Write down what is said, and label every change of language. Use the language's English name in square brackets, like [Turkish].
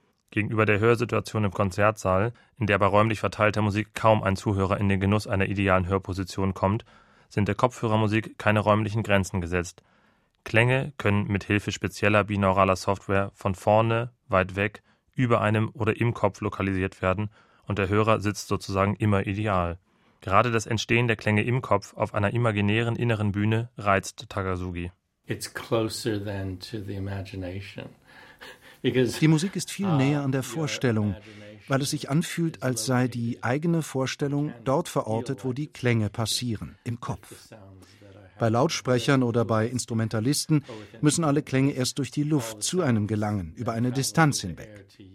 [German] Gegenüber der Hörsituation im Konzertsaal, in der bei räumlich verteilter Musik kaum ein Zuhörer in den Genuss einer idealen Hörposition kommt, sind der Kopfhörermusik keine räumlichen Grenzen gesetzt. Klänge können mit Hilfe spezieller binauraler Software von vorne, weit weg, über einem oder im Kopf lokalisiert werden und der Hörer sitzt sozusagen immer ideal. Gerade das Entstehen der Klänge im Kopf auf einer imaginären inneren Bühne reizt Takasugi. [English] It's closer than to the imagination. [German] Die Musik ist viel näher an der Vorstellung, weil es sich anfühlt, als sei die eigene Vorstellung dort verortet, wo die Klänge passieren, im Kopf. Bei Lautsprechern oder bei Instrumentalisten müssen alle Klänge erst durch die Luft zu einem gelangen, über eine Distanz hinweg.